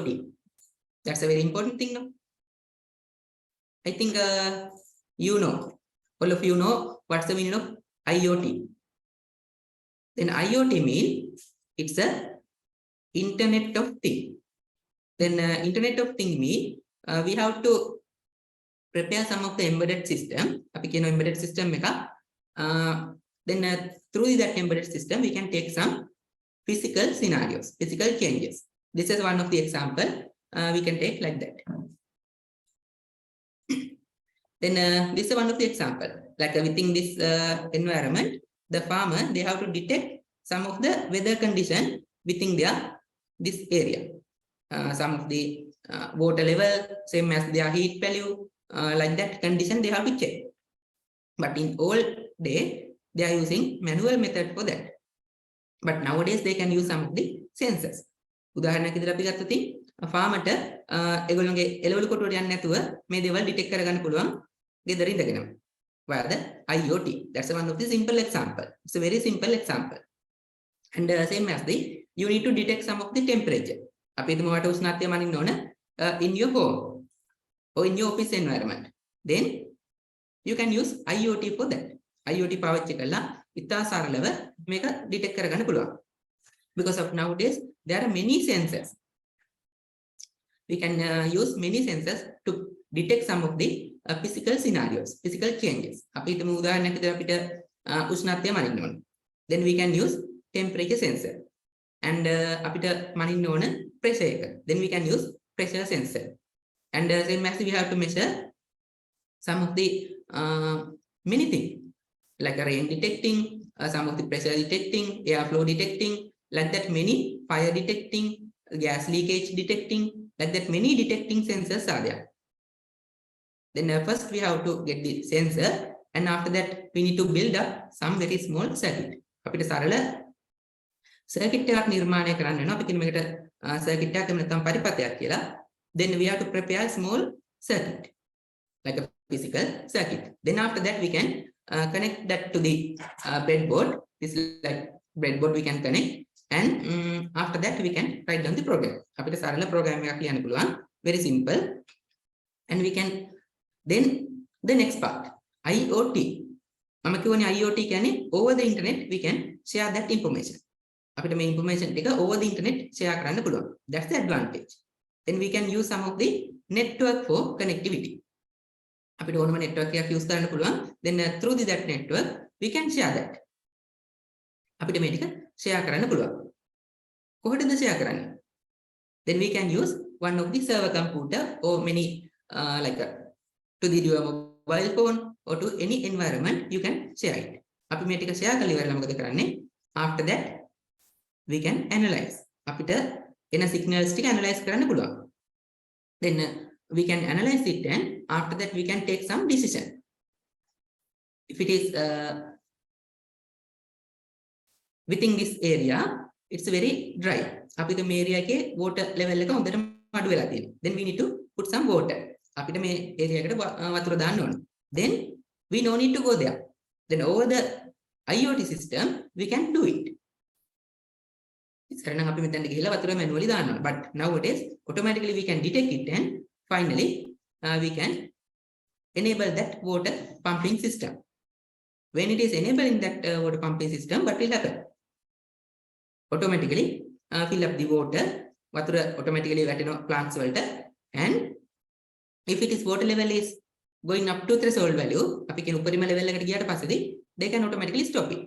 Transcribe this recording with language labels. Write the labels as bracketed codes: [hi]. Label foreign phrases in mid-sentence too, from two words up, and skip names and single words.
[en] That's a very important thing now. I think all of you know what's the meaning of IoT. Then IoT means it's a Internet of Things. Then Internet of Things means we have to prepare some of the embedded system. [si] අපි කියන [en] embedded system [si] එක. [en] Then through that embedded system, we can take some physical scenarios, physical changes. This is one of the example we can take like that. Then this is one of the example. Like within this environment, the farmer, they have to detect some of the weather condition within this area. Some of the water level, same as their heat value, like that condition they have to check. But in old day, they are using manual method for that. But nowadays they can use some of the sensors. [si] උදාහරණයක් විදිහට අපි ගත්තොත් ෆාමර්ට ඒගොල්ලෝගේ එළවලු කොටුවට යන්නේ නැතුව මේ දේවල් ඩිටෙක්ට් කරගන්න පුළුවන් ගෙදර ඉඳගෙනම. [en] Via the IoT. That's one of the simple example. It's a very simple example. And same as you need to detect some of the temperature. [si] අපි හිතමු වට උෂ්ණත්වය මනින්න ඕන [en] in your home or in your office environment. Then you can use IoT for that. [si] IoT පාවිච්චි කරලා ඉතා සරලව මේක ඩිටෙක්ට් කරගන්න පුළුවන්. [en] Because of nowadays there are many sensors. We can use many sensors to detect some of the physical scenarios, physical changes. [si] අපි හිතමු උදාහරණයක් විදිහට අපිට උෂ්ණත්වය මනින්න ඕන. [en] Then we can use temperature sensor. [si] And අපිට මනින්න ඕන pressure එක. [en] Then we can use pressure sensor. And same as we have to measure some of the many things like rain detecting, some of the pressure detecting, airflow detecting, like that many fire detecting, gas leakage detecting, like that many detecting sensors are there. Then first we have to get the sensor, and after that we need to build up some very small circuit. [si] අපිට සරල circuit එකක් නිර්මාණය කරන්න වෙනවා. අපි කියන මේකට circuit එකක් නැත්නම් පරිපථයක් කියලා. [en] Then we have to prepare a small circuit, like a physical circuit. Then after that we can connect that to the breadboard. This is like breadboard we can connect, and after that we can write down the program. [si] අපිට සරල program එකක් ලියන්න පුළුවන්, [en] very simple. And we can then the next part, IoT. [si] මම කියවනේ IoT කියන්නේ [en] over the internet we can share that information. [si] අපිට මේ information ටික [en] over the internet [si] share කරන්න පුළුවන්. [en] That's the advantage. Then we can use some of the network for connectivity. [si] අපිට ඕනම network එකක් use කරන්න පුළුවන්. [en] Then through that network we can share that. [si] අපිට මේ ටික share කරන්න පුළුවන්. කොහොමද share කරන්නේ? [en] Then we can use one of the server computer or many like to your mobile phone or to any environment you can share it. [si] අපි මේ ටික share කරලා ඉවරලා මොකද කරන්නේ? [en] After that we can analyze. [si] අපිට එන signals ටික analyze කරන්න පුළුවන්. [en] Then we can analyze it, and after that we can take some decision. If it is within this area, it's very dry. [si] අපිට මේ area එකේ [en] water level [si] එක හොඳටම අඩු වෙලා තියෙනවා. [en] Then we need to put some water. [si] අපිට මේ area එකට වතුර දාන්න ඕන. [en] Then we no need to go there. Then over the IoT system we can do it. [si] ඉස්සර නම් අපි මෙතනට ගිහිල්ලා වතුර manually දාන්න ඕන. [en] But nowadays automatically we can detect it, and finally we can enable that water pumping system. When it is enabling that water pumping system, what will happen? Automatically fill up the water, water automatically [si] වැටෙනවා plants වලට, [en] and if it is water level is going up to threshold value, [si] අපි කියන උපරිම level එකට ගියාට පස්සේදී [en] they can automatically stop it.